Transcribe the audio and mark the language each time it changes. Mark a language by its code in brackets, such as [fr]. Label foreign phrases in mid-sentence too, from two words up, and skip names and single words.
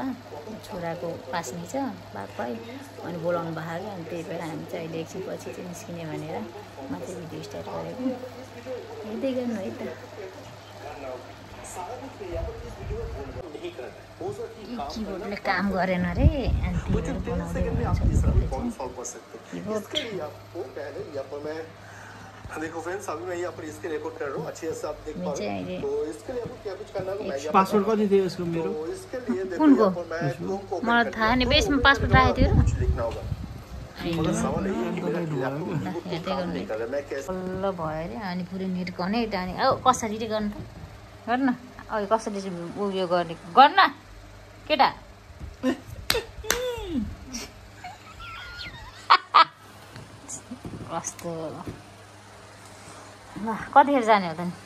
[ne] छोराको पास्नी छ बापै अनि बोलाउनु भएको क्या, अनि त्यही भएर हामी चाहिँ अहिले एकछिन पछि चाहिँ निस्किने भनेर म चाहिँ भिडियो स्टार्ट गरेको। हेर्दै गर्नु है त। कीबोर्डले काम गरेन रे, अनि त्यही बनाउँदै [hi] देखो फ्रेंड्स, अभी मैं यहाँ पर इसके रिकॉर्ड कर रहा हूँ, अच्छे से आप देख पा रहे हैं। तो इसके लिए आपको क्या कुछ करना होगा, [ne] पासवर्ड कति थियो यसको मेरो? [hi] तो इसके लिए देखो यहाँ पर मैं क्रोम को [ne] मलाई थाहा नि, बेसमा पासवर्ड राखेको थियो र [hi] कुछ लिखना होगा। मगर सवाल यही है कि मेरा लैपटॉप काम नहीं कर रहा, मैं कैसे [ne] बल्ल भयो अरे। अनि पुरै नेट कनेक्ट, अनि कसरी चाहिँ गर्नु त? गर्न अब कसरी चाहिँ उयो गर्ने गर्न केटा। कस्तो ल, कतिखेर जाने हो त नि?